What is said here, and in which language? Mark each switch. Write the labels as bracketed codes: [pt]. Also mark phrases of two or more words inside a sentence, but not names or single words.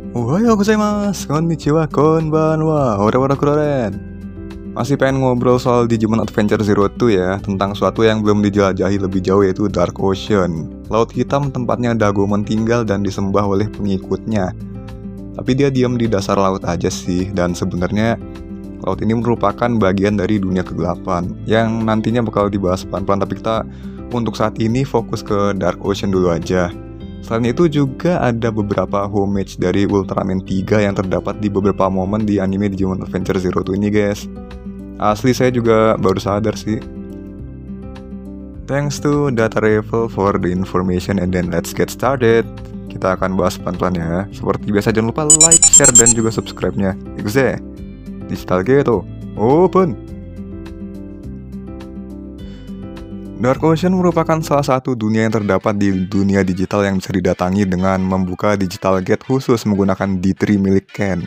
[ja] おはようございます、こんにちは、こんばんは, ora kuroren. [id] Masih pengen ngobrol soal Digimon Adventure Zero 2 ya, tentang suatu yang belum dijelajahi lebih jauh yaitu Dark Ocean. Laut hitam tempatnya Dagomon tinggal dan disembah oleh pengikutnya. Tapi dia diam di dasar laut aja sih, dan sebenarnya laut ini merupakan bagian dari dunia kegelapan yang nantinya bakal dibahas pelan-pelan, tapi kita untuk saat ini fokus ke Dark Ocean dulu aja. Selain itu juga ada beberapa homage dari Ultraman 3 yang terdapat di beberapa momen di anime Digimon Adventure Zero 2 ini guys. Asli saya juga baru sadar sih. [en] Thanks to Data Revel for the information, and then let's get started. [id] Kita akan bahas pelan-pelan ya. Seperti biasa jangan lupa like, share, dan juga subscribe-nya. [en] Ikuse, Digital Geto, open! [id] Dark Ocean merupakan salah satu dunia yang terdapat di dunia digital yang bisa didatangi dengan membuka [en] digital gate [id] khusus menggunakan D3 milik Ken.